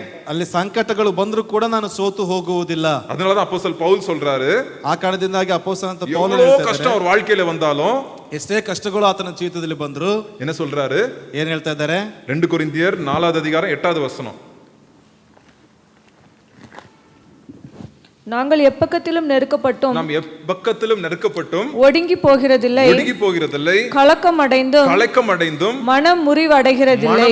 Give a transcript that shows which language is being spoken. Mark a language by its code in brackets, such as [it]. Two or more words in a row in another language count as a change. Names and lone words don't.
[kn] ಅಲ್ಲಿ ಸಂಕಟಗಳು ಬಂದರೂ ಕೂಡ ನಾನು ಸೋತು ಹೋಗುವುದಿಲ್ಲ. [ta] அதனாலதான் அப்போஸ்தலன் பவுல் சொல்றாரு, [kn] ಆ ಕಾರಣದಿಂದಾಗಿ ಅಪೊಸ್ತಲನಾದ ಪೌಲನು [ta] எவ்வளவு [kn] ಹೇಳ್ತಾ [ta] கஷ்டம் அவர் வாழ்க்கையில வந்தாலும், [kn] ಎಷ್ಟೇ ಕಷ್ಟಗಳು ಆತನ ಜೀವಿತದಲ್ಲಿ ಬಂದ್ರು [ta] என்ன சொல்றாரு? [kn] ಏನ್ ಹೇಳ್ತಾ ಇದ್ದಾರೆ? [ta] 2 கொரிந்தியர் 4வது அதிகாரம் 8வது வசனம். நாங்கள் எப்பக்கத்திலும் நெருக்கப்பட்டும் நாம் எப்பக்கத்திலும் நெருக்கப்பட்டும் ஒடுங்கி போகிறதில்லை, ஒடுங்கி போகிறதில்லை, கலக்கம் அடைந்தும் மனம் முறிவடைகிறதில்லை,